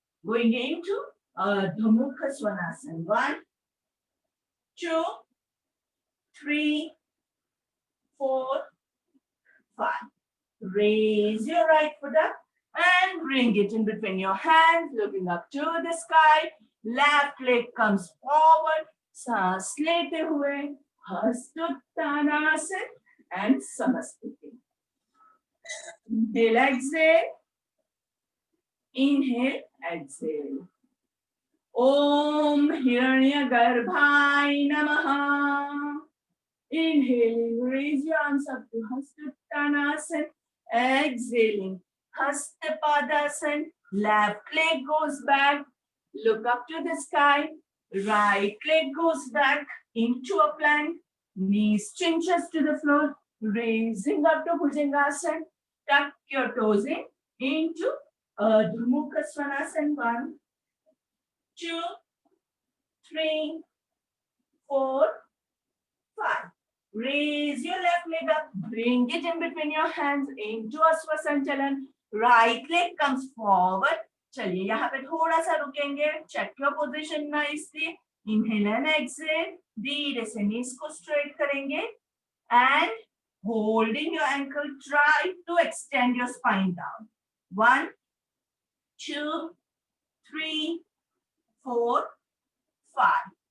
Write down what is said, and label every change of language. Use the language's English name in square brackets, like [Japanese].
[English] Going into Ardha Mukha Svanasana. 1, 2, 3, 4, 5. Raise your right foot up and bring it in between your hands, looking up to the sky. Left leg comes forward. [Hindi] सांस लेते हुए हस्तोत्तानासन and Samaskriti. [English] Inhale, exhale. Inhale, exhale. [Sanskrit] Om Hiranyagarbhaya Namaha. [English] Inhaling, raise your arms up to Hastottanasana. Exhaling, Hastapadasana. Left leg goes back. Look up to the sky. Right leg goes back into a plank. Knees, chin, chest to the floor. Raising up to Bhujangasana. Tuck your toes in into Ardha Mukha Svanasana. 1, 2, 3, 4, 5. Raise your left leg up, bring it in between your hands into a Swasanchalan. Right leg comes forward. [Hindi] चलिए यहाँ पे थोड़ा सा रुकेंगे. [English] Check your position nicely. Inhale and exhale. [Hindi] धीरे से knees को straight करेंगे [English] and holding your ankle, try to extend your spine down. 1, 2, 3, 4, 5.